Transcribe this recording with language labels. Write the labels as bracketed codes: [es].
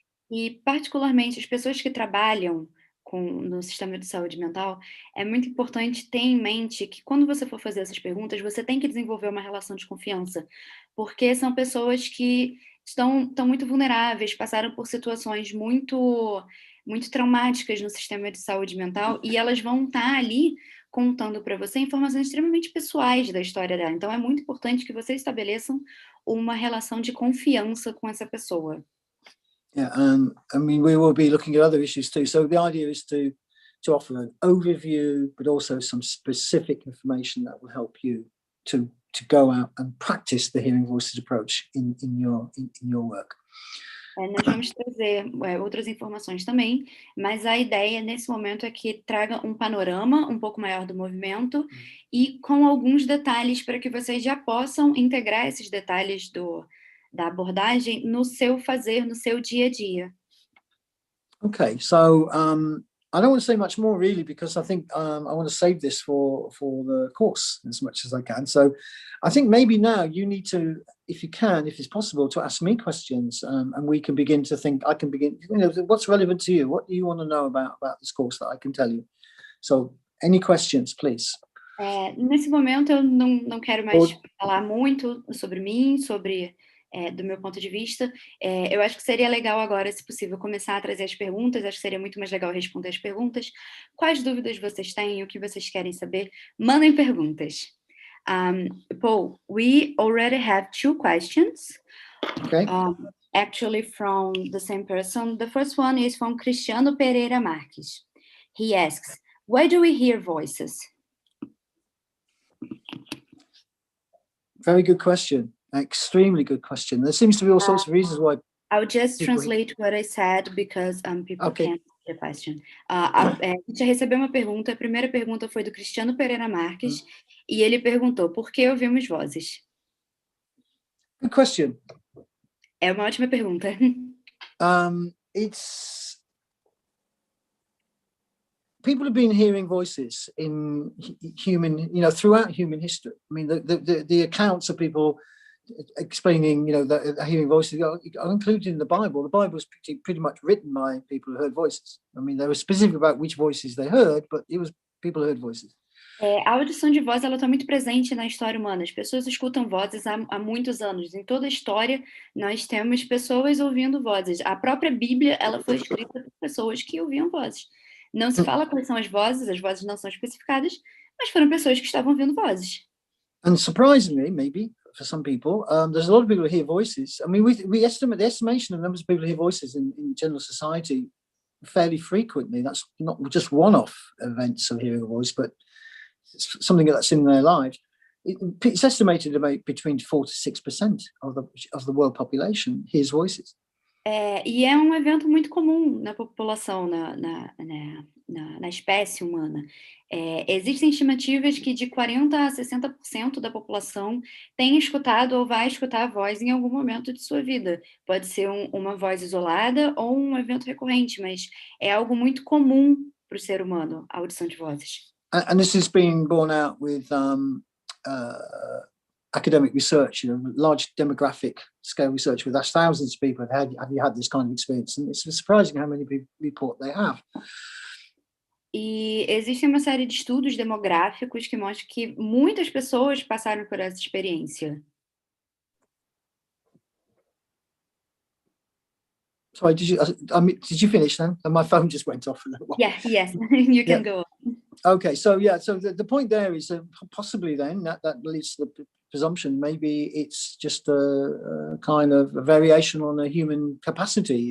[pt] E particularmente as pessoas que trabalham no sistema de saúde mental, é muito importante ter em mente que quando você for fazer essas perguntas, você tem que desenvolver uma relação de confiança, porque são pessoas que estão muito vulneráveis, passaram por situações muito traumáticas no sistema de saúde mental, e elas vão estar ali contando para você informações extremamente pessoais da história dela. Então é muito importante que vocês estabeleçam uma relação de confiança com essa pessoa. [en] Yeah, I mean, we will be looking at other issues too. So the idea is to offer an overview, but also some specific information that will help you to go out and practice the hearing voices approach in your work. [pt] Nós vamos trazer outras informações também, mas a ideia nesse momento é que traga um panorama um pouco maior do movimento e com alguns detalhes para que vocês já possam integrar esses detalhes da abordagem no seu fazer, no seu dia a dia. [en] Okay, so I don't want to say much more really because I think I want to save this for the course as much as I can. So I think maybe now you need to, if it's possible, to ask me questions and we can begin to think, I can begin, you know, what's relevant to you? What do you want to know about this course that I can tell you? So any questions, please? [pt] Nesse momento eu não quero mais falar muito sobre mim, sobre do meu ponto de vista. Eu acho que seria legal agora, se possível, começar a trazer as perguntas. Acho que seria muito mais legal responder as perguntas. Quais dúvidas vocês têm? O que vocês querem saber? Mandem perguntas. [en] Paul, we already have 2 questions. Okay. Actually from the same person. The first one is from Cristiano Pereira Marques. He asks, why do we hear voices? Very good question. Extremely good question. There seems to be all sorts of reasons why. I'll just translate what I said because people can't see the question. [pt] A gente recebeu uma pergunta. A primeira pergunta foi do Cristiano Pereira Marques e ele perguntou por que ouvimos vozes. [en] Good question. [pt] É uma ótima pergunta. [en] It's people have been hearing voices in human, throughout human history. I mean, the accounts of people explaining, hearing voices are included in the Bible. The Bible was pretty much written by people who heard voices. I mean, they were specific about which voices they heard, but it was people who heard voices. [pt] A audição de voz está muito presente na história humana. As pessoas escutam vozes há muitos anos. Em toda a história, nós temos pessoas ouvindo vozes. A própria Bíblia ela foi escrita por pessoas que ouviam vozes. Não se fala quais são as vozes não são especificadas, mas foram pessoas que estavam ouvindo vozes. [en] And surprisingly, maybe, for some people, there's a lot of people who hear voices. I mean, we estimate the estimation of numbers of people who hear voices in general society fairly frequently. That's not just one-off events of hearing a voice, but something that's in their lives. It's estimated about between 4 to 6% of the world population hears voices. [pt] E é um evento muito comum na população, na espécie humana. Existem estimativas que de 40% a 60% da população tem escutado ou vai escutar a voz em algum momento de sua vida. Pode ser uma voz isolada ou um evento recorrente, mas é algo muito comum para o ser humano, a audição de vozes. [en] And this has been borne out with academic research, large demographic scale research. We've asked thousands of people, have you had this kind of experience? And it's surprising how many people report they have. [pt] E existe uma série de estudos demográficos que mostram que muitas pessoas passaram por essa experiência. [en] Sorry, did you finish then? And my phone just went off. Yes, you can go on. Okay, so the point there is possibly then that leads to the presumption maybe it's just a kind of a variation on a human capacity.